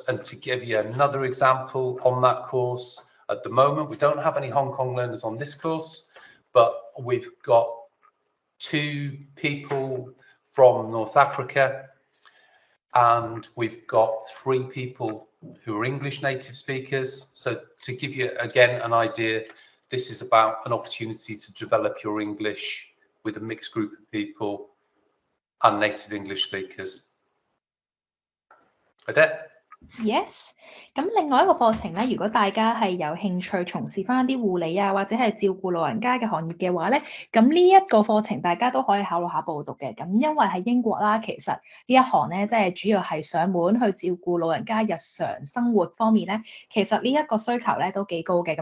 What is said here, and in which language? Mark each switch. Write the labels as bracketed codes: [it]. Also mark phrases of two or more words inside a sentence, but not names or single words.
[en] And to give you another example on that course, at the moment, we don't have any Hong Kong learners on this course, but we've got 2 people from North Africa, and we've got 3 people who are English native speakers. So to give you, again, an idea, this is about an opportunity to develop your English with a mixed group of people and native English speakers. Adette? Yes， [yue] 咁另外一個課程咧，如果大家係有興趣從事翻一啲護理啊，或者係照顧老人家嘅行業嘅話咧，咁呢一個課程大家都可以考慮下報讀嘅。咁因為喺英國啦，其實呢一行咧，即係主要係上門去照顧老人家日常生活方面咧，其實呢一個需求咧都幾高嘅。